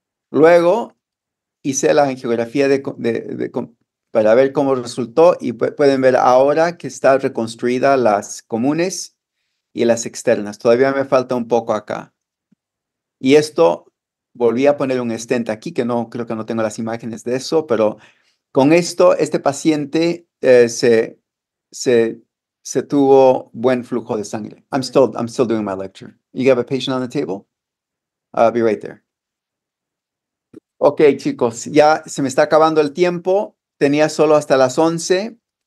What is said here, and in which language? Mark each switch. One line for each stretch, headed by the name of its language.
Spanish: Luego hice la angiografía para ver cómo resultó y pueden ver ahora que está reconstruida las comunes y las externas. Todavía me falta un poco acá. Y esto, volví a poner un stent aquí, que no creo que no tengo las imágenes de eso, pero con esto, este paciente se tuvo buen flujo de sangre.
English: I'm still doing my lecture. You have a patient on the table? I'll be right there.
Spanish: Ok, chicos, ya se me está acabando el tiempo. Tenía solo hasta las 11.